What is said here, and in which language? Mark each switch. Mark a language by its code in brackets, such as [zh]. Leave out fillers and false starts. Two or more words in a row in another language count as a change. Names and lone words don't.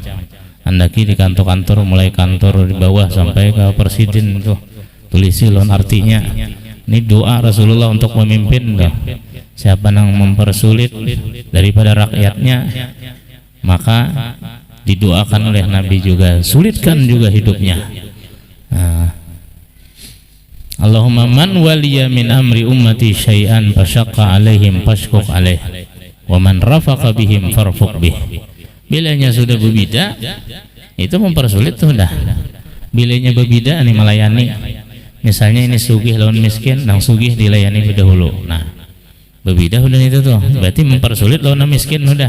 [bjn] Andaki di kantor-kantor, mulai kantor di bawah sampai ke presiden itu, tulisi lon artinya. [id] Ini doa Rasulullah untuk memimpin tuh. Siapa yang mempersulit daripada rakyatnya, maka didoakan oleh Nabi juga, sulitkan juga hidupnya. [ar] اللهم من ولي من أمر أمتي شيئا فشق عليهم فاشقق عليه ومن رفق بهم فارفق به. [bjn] Bilanya sudah berbida itu mempersulit sudah. Bilanya berbida ini melayani. Misalnya ini sugih lawan miskin, nang sugih dilayani dahulu. Nah, berbeda udah itu tuh. Berarti mempersulit lawan miskin udah.